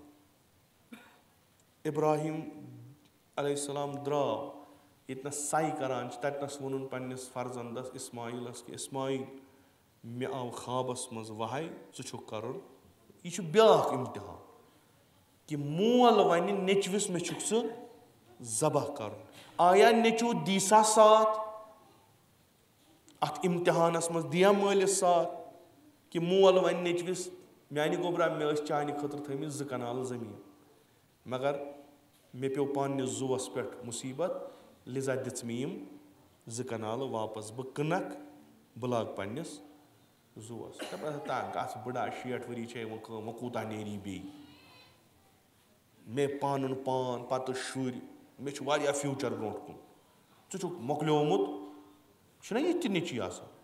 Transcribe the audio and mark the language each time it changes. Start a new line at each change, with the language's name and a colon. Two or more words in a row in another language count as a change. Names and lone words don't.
Kashmiri: ابراہیٖم علیہ السلام درٛاو ییٚتنَس سَے کَران چھِ تَتِنَس ووٚنُن پنٛنِس فرزنٛدَس اِسماعیٖلَس کہِ اِسماعیٖل مےٚ آو خابَس منٛز وَہے ژٕ چھُکھ کَرُن. یہِ چھُ بیٛاکھ اِمتحان کہِ مول وَنہِ نیٚچوِس مےٚ چھُکھ ژٕ ذبح کَرُن. آیا نیٚچوٗ دی سا ساتھ اَتھ اِمتحانَس منٛز دِیا مٲلِس ساتھ کہِ مول وَنہِ نیٚچوِس میٛانہِ گوٚبرا مےٚ ٲسۍ چانہِ خٲطرٕ تھٲیمٕتۍ 2 کنالہٕ زٔمیٖن مگر مےٚ پیوٚو پنٛنِس زُوَس پٮ۪ٹھ مُصیٖبت لِذا دِژ مےٚ یِم 2 کنالہٕ واپس بہٕ کٕنکھ بہٕ لاگہٕ پنٛنِس زُوَس. گژھ بٕڑا 60 ؤری چھےٚ وۄنۍ کٲم وۄنۍ کوٗتاہ نیری بیٚیہِ مےٚ پَنُن پان پَتہٕ شُرۍ مےٚ چھُ واریاہ فیوٗچر برونٛٹھ کُن ژٕ چھُکھ مۄکلیومُت چھُنہ یِتھ تہِ نیٚچی آسان.